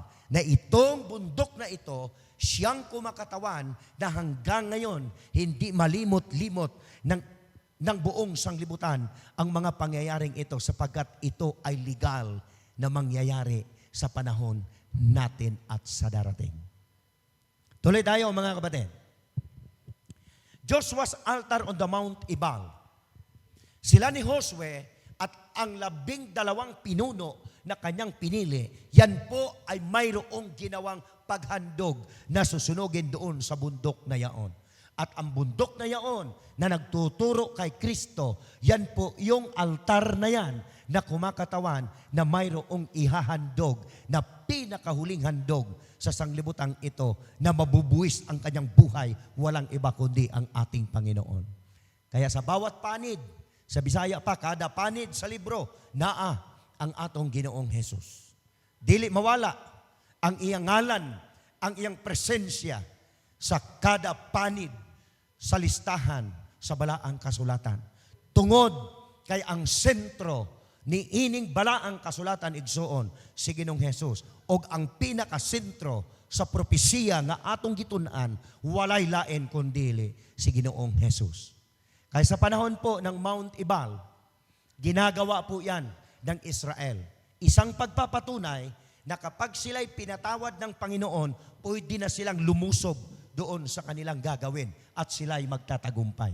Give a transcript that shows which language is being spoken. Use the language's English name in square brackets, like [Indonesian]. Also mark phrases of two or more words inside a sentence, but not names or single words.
[Filipino] Na itong bundok na ito, siyang kumakatawan na hanggang ngayon, hindi malimot-limot ng buong sanglibutan ang mga pangyayaring ito sapagkat ito ay legal na mangyayari sa panahon natin at sa darating. Tuloy tayo, mga kapatid. [English] Joshua's altar on the Mount Ebal. [Filipino] Sila ni Josue at ang 12 pinuno na kanyang pinili, yan po ay mayroong ginawang paghandog na susunugin doon sa bundok na yaon. At ang bundok na yaon na nagtuturo kay Kristo, yan po yung altar na yan na kumakatawan na mayroong ihahandog na pinakahuling handog sa sanglibutang ito na mabubuwis ang kanyang buhay, walang iba kundi ang ating Panginoon. Kaya sa bawat panid, [Cebuano] sa Bisaya pa, kada panid sa libro, naa ang atong Ginoong Jesus. Dili mawala ang iyang ngalan, ang iyang presensya sa kada panid, sa listahan, sa balaang kasulatan. Tungod kay ang sentro ni ining balaang kasulatan igsoon si Ginoong Jesus og ang pinakasentro sa propesiya nga atong gitun-an walay lain kundili si Ginoong Jesus. [Filipino] Kaya sa panahon po ng Mount Ebal, ginagawa po yan ng Israel. Isang pagpapatunay na kapag sila'y pinatawad ng Panginoon, pwede na silang lumusob doon sa kanilang gagawin at sila'y magtatagumpay.